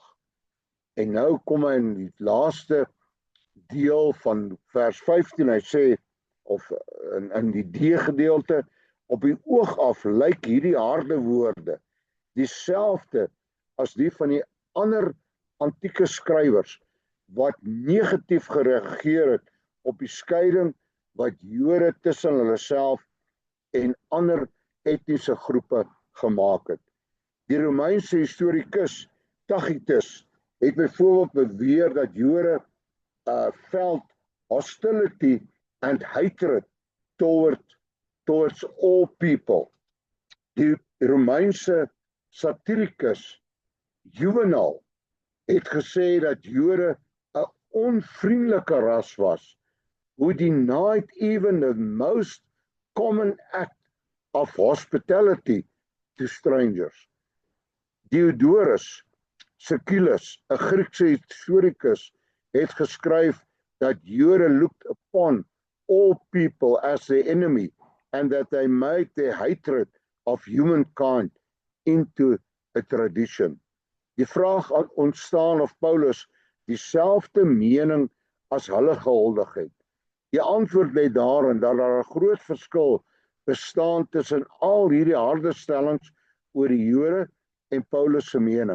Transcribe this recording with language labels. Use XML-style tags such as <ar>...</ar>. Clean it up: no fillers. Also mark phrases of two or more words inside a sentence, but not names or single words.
<af>En nou kom hy in die laaste deel van vers 15, hy sê, of in die D-gedeelte, op die oog af lyk hierdie harde woorde dieselfde as die van die ander antieke skrywers wat negatief gereageer het op die skeiding wat Jode tussen hulle self en ander etniese groepe gemaak het. Die Romeinse historikus Tacitus het byvoorbeeld beweer dat Jode</af> <en>felt hostility and hatred towards all people.</en> <af>Die Romeinse satirikus Juvenal het gesê dat Jode 'n onvriendelike ras was,</af> <en>who denied even the most common act of hospitality to strangers. Diodorus Siculus,</en> <af>'n Griekse historikus, het geskryf dat Jode</af> <en>looked upon all people as their enemy and that they made their hatred of humankind into a tradition.</en> <af>Die vraag ontstaan of Paulus dieselfde mening as hulle gehuldig het. Die antwoord lê daarin dat daar 'n groot verskil bestaan tussen al hierdie harde stellings oor die Jode en Paulus se mening.</af>